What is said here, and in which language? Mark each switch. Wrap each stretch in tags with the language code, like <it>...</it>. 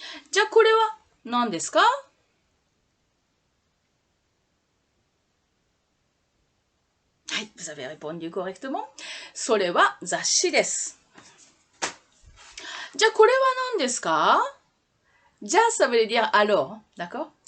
<ja>じゃあこれは何ですか？</ja> <fr>はい、vous avez répondu correctement.</fr> <ja>それは雑誌です。じゃあこれは何ですか？</ja> <fr>じゃあça veut dire alors, d'accord?</fr>